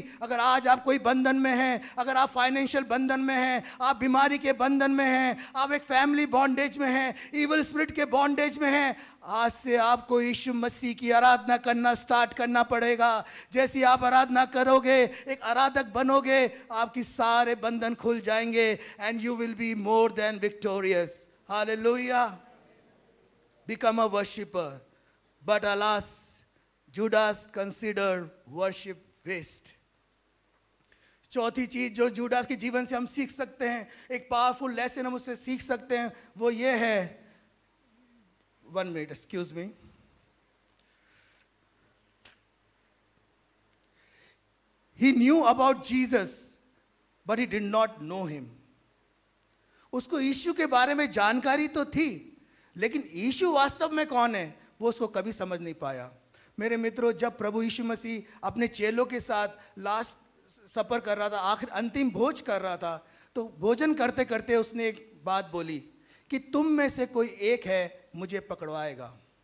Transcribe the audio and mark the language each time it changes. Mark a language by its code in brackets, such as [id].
[hi] अगर आज आप कोई बंधन में हैं, अगर आप फाइनेंशियल बंधन में हैं, आप बीमारी के बंधन में हैं, आप एक फैमिली बॉन्डेज में हैं, इविल स्पिरिट के बॉन्डेज में हैं, आज से आपको यीशु मसीह की आराधना करना स्टार्ट करना पड़ेगा। जैसी आप आराधना करोगे, एक आराधक बनोगे, आपकी सारे बंधन खुल जाएंगे [en] And you will be more than victorious. Hallelujah. Become a worshipper. But alas, Judas considered worship waste. [hi] चौथी चीज जो जुडास के जीवन से हम सीख सकते हैं, एक पावरफुल लेसन हम उससे सीख सकते हैं, वो ये है, [en] 1 minute, excuse me. He knew about Jesus, but he did not know him. [hi] उसको यीशु के बारे में जानकारी तो थी, लेकिन यीशु वास्तव में कौन है वो उसको कभी समझ नहीं पाया। मेरे मित्रों, जब प्रभु यीशु मसीह अपने चेलों के साथ लास्ट सफर कर रहा था, आखिर अंतिम भोज कर रहा था, तो भोजन करते करते उसने एक बात बोली कि तुम में से कोई एक है मुझे पकड़वाएगा।